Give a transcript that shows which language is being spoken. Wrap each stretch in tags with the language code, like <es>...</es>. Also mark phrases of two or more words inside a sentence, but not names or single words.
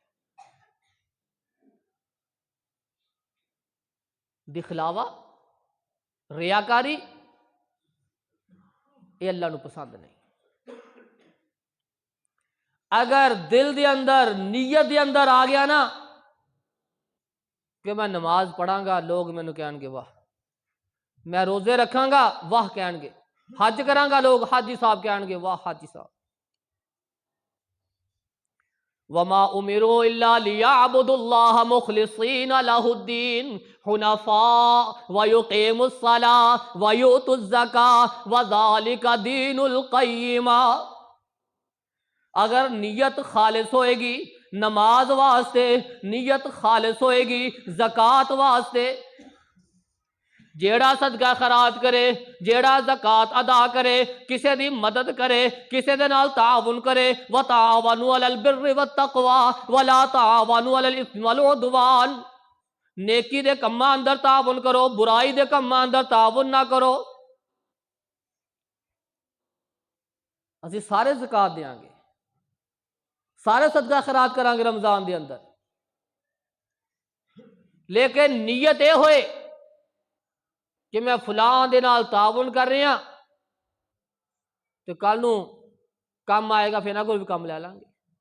<pa>دکھلاوا، ریاکاری یہ اللہ نو پسند نہیں۔ اگر دل دے اندر، نیت دے اندر آ گیا نا کہ میں نماز پڑھاں گا، لوگ مینوں کہن گے واہ، میں روزے رکھاں گا، واہ کہن گے، حج کراں گا، لوگ حاجی صاحب کہن گے واہ حاجی صاحب۔</pa> <ar>وما امروا الا ليعبدوا الله مخلصين له الدين حنفاء ويقيموا الصلاة ويؤتوا الزكاة وذلك دين القيم۔</ar> <pa>اگر نیت خالص ہوئے گی نماز واسطے، نیت خالص ہوئے گی زکوٰۃ واسطے، جیڑا صدقہ خیرات کرے، جیڑا زکوٰۃ ادا کرے، کسے دی مدد کرے، کسے دے نال تعاون کرے،</pa> <ar>وتعاونوا علی البر والتقوی ولا تعاونوا علی الاثم والعدوان،</ar> <pa>نیکی دے کماں اندر تعاون کرو، برائی دے کماں اندر تعاون نہ کرو۔ اسی سارے زکوٰۃ دیاں گے، سارے صدقہ خیرات کران گے رمضان دے اندر، لیکن نیت یہ ہوئے کہ میں فلاں دے نال تعاون کر رہا تو کل نو کام آئے گا، پھر نہ کوئی بھی کام لے لیں گے۔</pa>